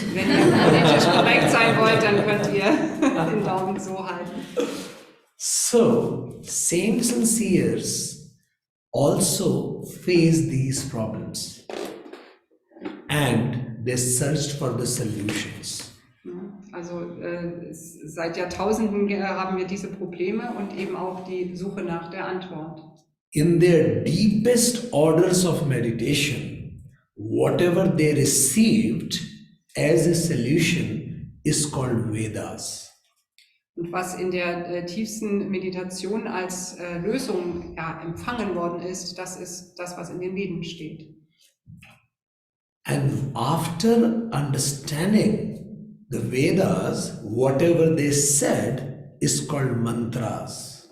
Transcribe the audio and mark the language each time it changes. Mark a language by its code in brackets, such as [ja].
[de] Wenn ihr politisch korrekt sein wollt, dann könnt ihr den Daumen so halten. [en] So, saints and seers also face these problems and they searched for the solutions. [de] Also seit Jahrtausenden haben wir diese Probleme und eben auch die Suche nach der Antwort. [en] In their deepest orders of meditation, whatever they received as a solution is called Vedas. [de] Und was in der tiefsten Meditation als Lösung empfangen worden ist, das ist das, was in den Veden steht. [en] And after understanding the Vedas, whatever they said is called mantras.